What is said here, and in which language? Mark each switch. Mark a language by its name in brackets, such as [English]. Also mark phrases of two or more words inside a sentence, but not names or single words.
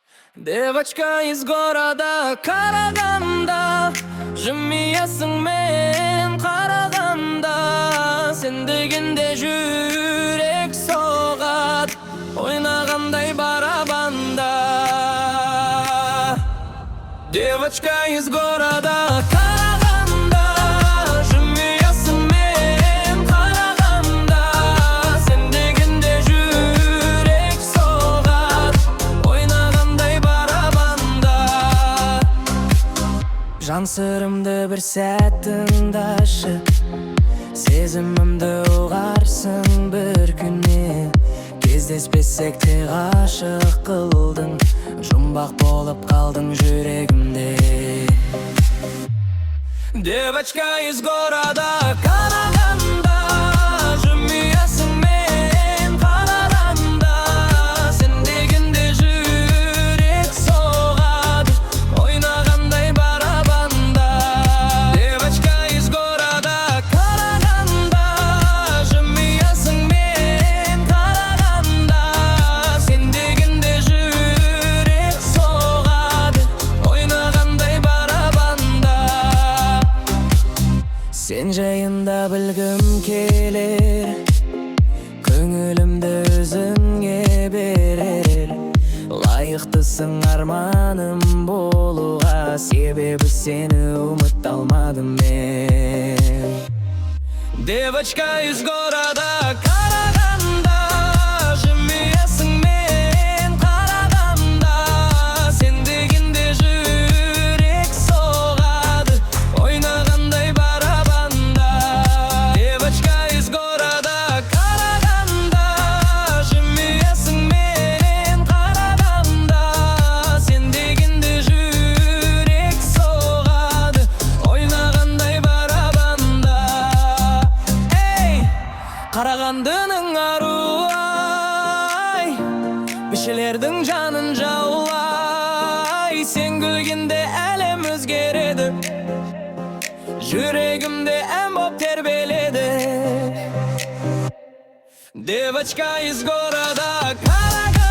[Russian] Девочка из города Караганда, [Kazakh] жымиясың мен қарағанда, сен дегенде жүрек соғат, ойнағандай барабанда. [Russian] Девочка из города Караганда, [Kazakh] жымиясың мен қарағанда, сен дегенде жүрек соғат, ойнағандай барабанда. Жан сырымды бір сәт тыңдашы, сезімімді ұғарсың бір күні. Кездеспесек те ғашық қылдың, жұмбақ болып қалдың жүрегімде. [Russian] Девочка из города Караганда, [Kazakh] жымиясың мен қарағанда, сен дегенде жүрек соғады, ойнағандай барабанда. [Russian] Девочка из города Караганда, [Kazakh] жымиясың мен қарағанда, сен дегенде жүрек соғады, ойнағандай барабанда. Сен жайында білгім келер, көңілімді өзіңе берер. Лайықтысың арманым болуға, себебі сені ұмыта алмадым мен. [Russian] Девочка из города Караганда, [Kazakh] жымиясың мен қарағанда, сен дегенде жүрек соғады, ойнағандай барабанда. [Russian] Девочка из города Караганда, [Kazakh] жымиясың мен қарағанда, сен дегенде жүрек соғады, ойнағандай барабанда. Ей, Қарағандының аруай, бишілердің жанын жаулай. Сен күлгенде әлем өзгереді, жүрегімде ән боп тербеледі. [Russian] Девочка из города Караганда.